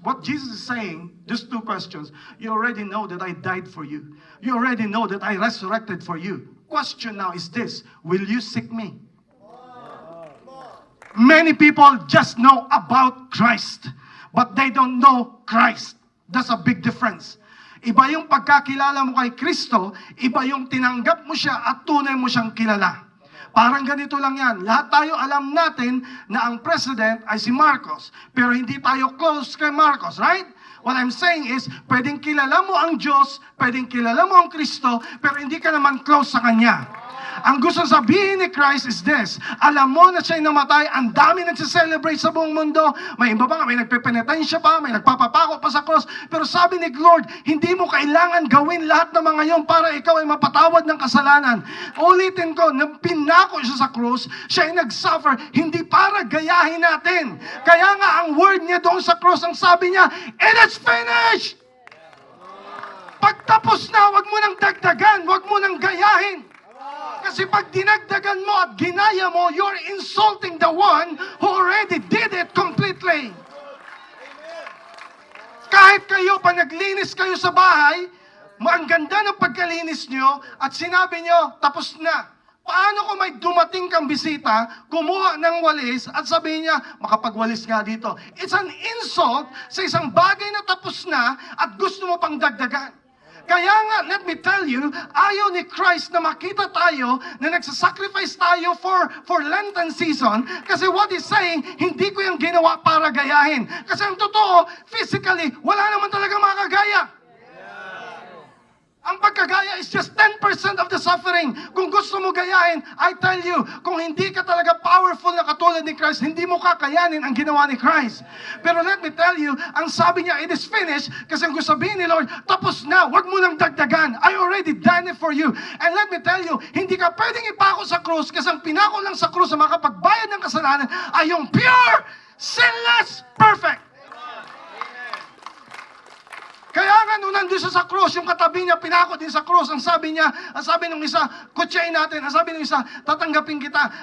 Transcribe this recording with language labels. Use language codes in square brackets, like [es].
[en] What Jesus is saying, these two questions, you already know that I died for you. You already know that I resurrected for you. Question now is this, will you seek me? Many people just know about Christ, but they don't know Christ. That's a big difference. [tl] Iba yung pagkakilala mo kay Kristo, iba yung tinanggap mo siya at tunay mo siyang kilala. Parang ganito lang yan. Lahat tayo alam natin na ang president ay si Marcos. Pero hindi tayo close kay Marcos, right? What I'm saying is, pwedeng kilala mo ang Diyos, pwedeng kilala mo ang Kristo, pero hindi ka naman close sa Kanya. Ang gusto sabihin ni Christ is this, alam mo na siya'y namatay, ang dami nagsiselebrate sa buong mundo, may iba pa, may nagpepenitensya pa, may nagpapapako pa sa cross, pero sabi ni Lord, hindi mo kailangan gawin lahat ng mga yon para ikaw ay mapatawad ng kasalanan. Ulitin ko, na pinako siya sa cross, siya ay nagsuffer, hindi para gayahin natin. Kaya nga ang word niya doon sa cross, ang sabi niya, it is finished! Pagtapos na, wag mo nang dagdagan, wag mo nang gayahin. [en] Kasi pag dinagdagan mo at ginaya mo, you're insulting the one who already did it completely. [tl] Kahit kayo, pag naglinis kayo sa bahay, ang ganda ng pagkalinis nyo, at sinabi nyo, tapos na. Paano kung may dumating kang bisita, kumuha ng walis, at sabihin niya, makapagwalis nga dito. It's an insult sa isang bagay na tapos na, at gusto mo pang dagdagan. Kaya nga, let me tell you, ayaw ni Christ na makita tayo na nagsasacrifice tayo for Lenten season kasi what he's saying, hindi ko yung ginawa para gayahin. Kasi ang totoo, physically, wala naman talaga makagaya. [en] Ang pagkagaya is just 10% of the suffering. [tl] Kung gusto mo gayahin, I tell you, kung hindi ka talaga powerful na katulad ni Christ, hindi mo kakayanin ang ginawa ni Christ. Pero let me tell you, ang sabi niya, it is finished, kasi ang gusto sabihin ni Lord, tapos na, wag mo nang dagdagan. [en] I already done it for you. [tl] And let me tell you, hindi ka pwedeng ipako sa krus, kasi ang pinako lang sa krus sa makapagbayad ng kasalanan ay yung pure, sinless, perfect. Kaya nga nung nandun siya sa cross, yung katabi niya pinako din sa cross, ang sabi niya, ang sabi ng isa, kutsain natin, ang sabi ng isa, tatanggapin kita.